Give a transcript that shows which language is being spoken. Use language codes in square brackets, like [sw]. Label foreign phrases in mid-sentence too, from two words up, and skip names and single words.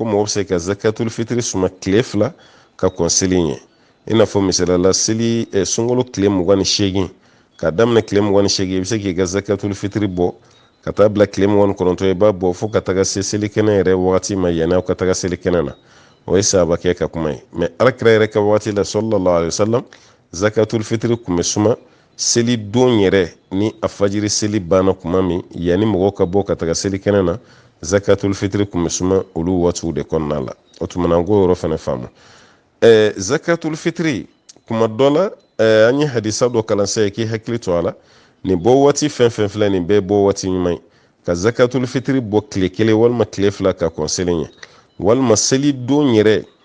[bm] mɔgɔ bɛ se ka [ar] زكاة الفطر [bm] suma tile 2 ka kɔn seli ɲɛ i n'a fɔ misalala seli sunkalo tile 28 ka daminɛ tile 28 i bɛ se k'i ka [ar] زكاة الفطر [bm] bɔ ka taa bila tile 29 i b'a bɔ fo ka taga se seli kɛnɛ yɛrɛ wagati ma yanni aw ka taga seli kɛnɛ na o ye sahabakɛ ka kuma ye mɛ alakira yɛrɛ ka wagati la [ar] صلى الله عليه وسلم زكاة الفطر [bm] kun bɛ suma seli don yɛrɛ ni a fajiri seli banna kuma min yanni mɔgɔw ka bɔ ka taga seli kɛnɛ na [ar] زكاة الفطر [bm] kun bɛ suma olu waatiw de kɔnɔna la o tuma na an k'o yɔrɔ fana faamu [ar] زكاة الفطر [bm] kuma dɔ la an ye hadisa dɔ kalansa ye k'i hakili to a la nin bɔ waati fɛn fɛn filɛ nin bɛɛ bɔ waati ɲuman ye ka [ar] زكاة الفطر [bm] bɔ tile 1 walima tile 2 ka kɔn seli ɲɛ walima seli don yɛrɛ